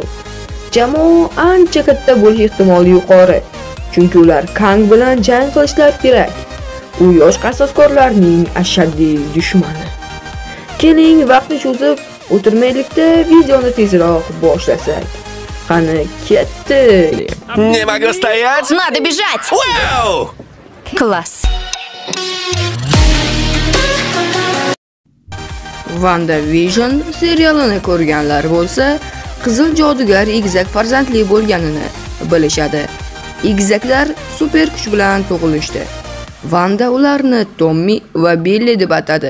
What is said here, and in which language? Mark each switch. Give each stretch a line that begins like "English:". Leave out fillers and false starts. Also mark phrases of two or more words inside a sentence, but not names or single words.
Uzbek: Jamoa ancha katta bo'lish ehtimoli yuqori. Chunki ular Kang bilan jang qilishlar kerak. U yosh qasoskorlarning ashaddiy dushmani. Keling, vaqtni cho'zib o'tirmaylikda videoni tezroq boshlasak. Qani, ketdik.
Russian: Не могу стоять! Надо бежать! Вау! Класс.
Uzbek: WandaVision serialini ko'rganlar bo'lsa, qizil jodugar egizak farzandli bo'lganini bilishadi. Egizaklar super kuch bilan tug'ilishdi. Wanda ularni Tommy va Billy deb atadi.